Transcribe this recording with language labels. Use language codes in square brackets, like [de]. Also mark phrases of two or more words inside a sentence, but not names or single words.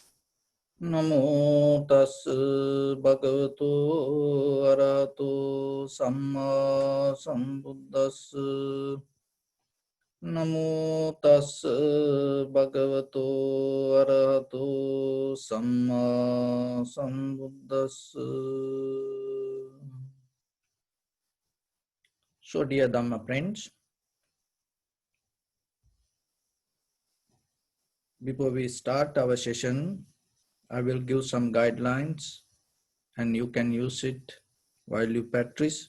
[pi] Namo tassa bhagavato arahato samma sambuddhassa. Namo tassa bhagavato arahato samma sambuddhassa. [en] So, dear Dhamma friends, before we start our session, I will give some guidelines and you can use it while you practice.